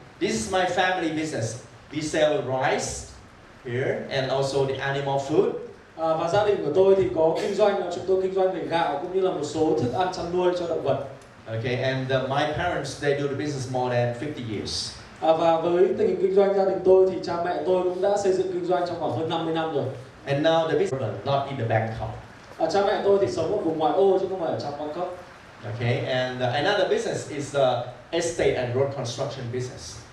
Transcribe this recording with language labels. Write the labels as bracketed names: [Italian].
[English] This is my family business. We sell rice here and also the animal food. [Vietnamese] Và gia đình của tôi thì có kinh doanh, chúng tôi kinh doanh về gạo cũng như là một số thức ăn chăn nuôi cho động vật. [English] Okay, and my parents, they do the business more than 50 years. [Vietnamese] Và với tình hình kinh doanh gia đình tôi thì cha mẹ tôi cũng đã xây dựng kinh doanh trong khoảng hơn 50 năm rồi. [English] And now the business not in the Bangkok. [Vietnamese] Cha mẹ tôi thì sống ở vùng ngoại ô chứ không phải ở trong Bangkok. [English] Okay, and another business is estate and road construction business.